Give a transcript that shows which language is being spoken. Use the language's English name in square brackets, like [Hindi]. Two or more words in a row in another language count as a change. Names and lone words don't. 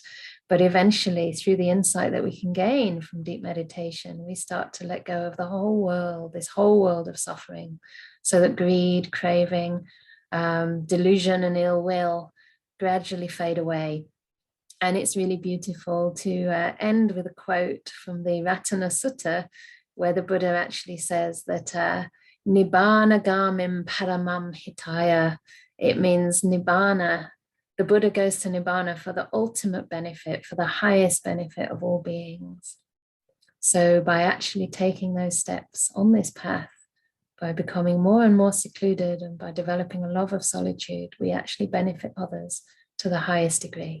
[English] But eventually, through the insight that we can gain from deep meditation, we start to let go of the whole world, this whole world of suffering, so that greed, craving, delusion, and ill will gradually fade away. And it's really beautiful to end with a quote from the Ratana Sutta, where the Buddha actually says that [Pali] Nibbana gamim paramam hitaya. [English] It means Nibbana. The Buddha goes to Nibbana for the ultimate benefit, for the highest benefit of all beings. So by actually taking those steps on this path, by becoming more and more secluded, and by developing a love of solitude, we actually benefit others to the highest degree.